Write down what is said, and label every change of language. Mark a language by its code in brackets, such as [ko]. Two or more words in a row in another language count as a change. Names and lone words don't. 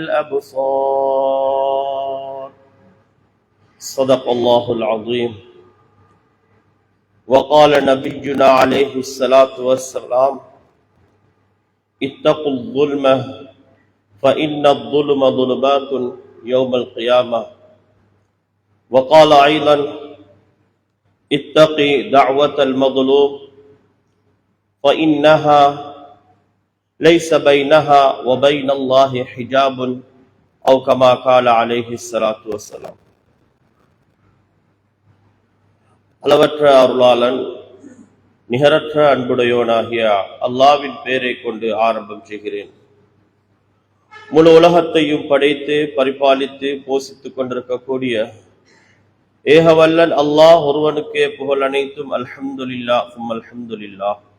[ar] الأبصار صدق الله العظيم وقال نبينا عليه الصلاة والسلام اتقوا الظلم فإن الظلم ظلمات يوم القيامة وقال أيضا اتقي دعوة المظلوم فإنها ليس بينها وبين الله حجاب أو كما قال عليه الصلاة والسلام. [ta] அளவற்ற அருளாளன் நிகரற்ற அன்புடையோனாகிய அல்லாஹ்வின் பெயரை கொண்டு ஆரம்பம் செய்கிறேன். முழு உலகத்தையும் படைத்து பரிபாலித்து போஷித்துக் கொண்டிருக்கக்கூடிய ஏகவல்லன் அல்லாஹ் ஒருவனுக்கே புகழ் அனைத்தும் [ar] الحمد لله الحمد لله.